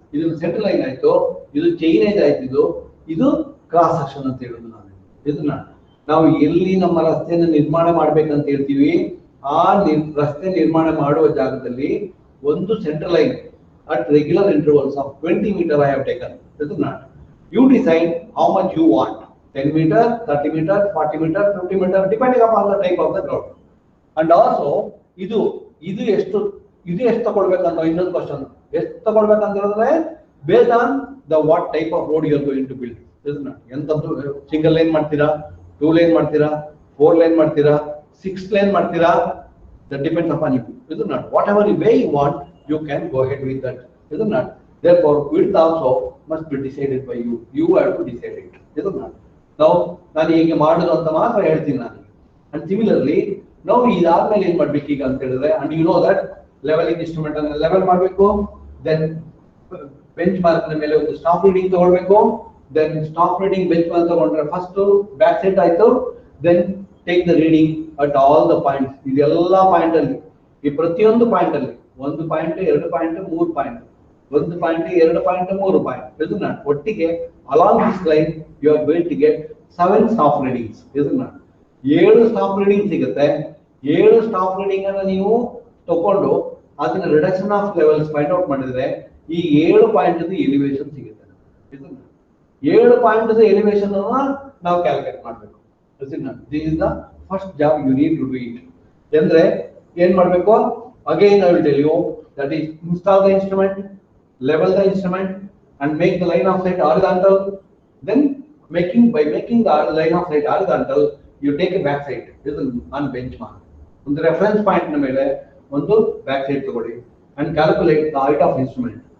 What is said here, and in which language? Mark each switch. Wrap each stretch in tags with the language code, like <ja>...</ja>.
<kn>ಇದನ್ನ centre line ಆಯ್ತು, ಇದು ಚೈನೇಜ್ ಆಯ್ತು, ಇದು ಕ್ರಾಸ್ ಸೆಕ್ಷನ್ ಅಂತ ಹೇಳುದು. ನಾನು ಇದನ್ನ ನಾವು ಎಲ್ಲಿ ನಮ್ಮ ರಸ್ತೆಯನ್ನು ನಿರ್ಮಾಣ ಮಾಡ್ಬೇಕಂತ ಹೇಳ್ತೀವಿ, ಆ ರಸ್ತೆ ನಿರ್ಮಾಣ ಮಾಡುವ ಜಾಗದಲ್ಲಿ ಒಂದು centre line</kn> <en>at regular intervals of 20 meter I have taken. This is not. You decide how much you want. 10 meter, 30 meter, 40 meter, 50 meter, depending upon the type of the ground. And also,</en> <kn>ಇದು ಎಷ್ಟು ತಗೊಳ್ಬೇಕಂತ ಇನ್ನೊಂದು question. ಎಷ್ಟು ತಗೊಳ್ಬೇಕಂತ ಹೇಳಿದ್ರೆ,</kn> <en>Based on the what type of road you are going to build. This is not.</en> <kn>ಎಂತದ್ದು single line ಮಾಡ್ತೀರಾ, 2 line ಮಾಡ್ತೀರಾ, 4 line ಮಾಡ್ತೀರಾ, 6 line ಮಾಡ್ತೀರಾ,</kn> <en>that depends upon you. This is not. Whatever way you want, you can go ahead with that. Is it not? Therefore, width also must be decided by you. You have to decide it. Is it not?</en> <kn>Now, ನಾನು ಹೀಗೆ ಮಾಡೋದು ಅಂತ ಮಾತ್ರ ಹೇಳ್ತೀನಿ ನಾನು. And similarly, ನಾವು ಇದಾದ್ಮೇಲೆ ಏನ್ ಮಾಡ್ಬೇಕು ಈಗ ಅಂತ ಹೇಳಿದ್ರೆ,</kn> <en>and you know that leveling instrument</en> <kn>ಅನ್ನ ಲೆವೆಲ್ ಮಾಡಬೇಕು, then ಬೆಂಚ್ ಮಾರ್ಕ್ ನ ಮೇಲೆ ಒಂದು ಸ್ಟಾಪ್ ರೀಡಿಂಗ್ ತಗೊಳ್ಬೇಕು, then stop reading bench mark ತಗೊಂಡ್ರೆ ಫಸ್ಟ್ ಬ್ಯಾಕ್ ಸೈಡ್ ಆಯ್ತು,</kn> <en>then take the reading at all the points.</en> <kn>ಇದೆಲ್ಲ ಪಾಯಿಂಟ್ ಅಲ್ಲಿ, ಈ ಪ್ರತಿಯೊಂದು ಪಾಯಿಂಟ್ ಅಲ್ಲಿ 1 point 2 point 3 point 1 point 2 point 3 point ಇದನ್ನ ಒಟ್ಟಿಗೆ</kn> <en>Along this line you are going to get 7 stop readings.</en> <kn>ಇದನ್ನ 7 ಸ್ಟಾಪ್ ರೀಡಿಂಗ್ ಸಿಗುತ್ತೆ. 7 ಸ್ಟಾಪ್ ರೀಡಿಂಗ್ ಅನ್ನ ನೀವು ತಗೊಂಡು ಅದನ್ನ reduction of levels find out ಮಾಡಿದ್ರೆ ಈ 7 ಪಾಯಿಂಟ್ ಎಲಿವೇಶನ್ ಸಿಗುತ್ತೆ. ಇದನ್ನ 7 ಪಾಯಿಂಟ್ ಎಲಿವೇಶನ್ ಅನ್ನ ನಾವು ಕ್ಯಾಲ್ಕುಲೇಟ್ ಮಾಡಬೇಕು.</kn> <en>This is the first job you need to do it.</en> <kn>ಅಂದ್ರೆ ಏನ್ ಮಾಡಬೇಕು?</kn> <en>Again I will tell you, that is install the instrument, level the instrument and make the line of sight horizontal. Then by making the line of sight horizontal, you take a back sight. This is on benchmark.</en> <kn>ಒಂದು reference point ನ ಮೇಲೆ ಒಂದು back side ತಗೊಳ್ಳಿ</kn> <en>and calculate the height of instrument.</en>